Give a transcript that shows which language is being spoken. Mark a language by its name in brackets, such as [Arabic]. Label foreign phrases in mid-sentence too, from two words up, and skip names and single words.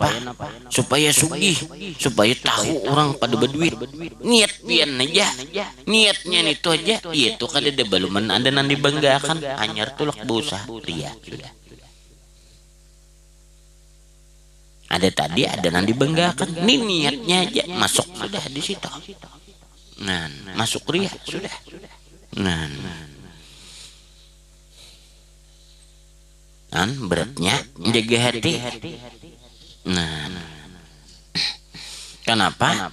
[Banjar] Supaya sugih, supaya tahu orang pada berduit. Niat pian aja, niatnya itu aja. Itu kada ada baluman ada nan dibanggakan, hanyar tulak busa ria sudah. Ada tadi ada nan dibanggakan, ini niatnya aja masuk sudah di situ. Nah, masuk ria sudah. Nah, beratnya menjaga hati. Nah, kenapa?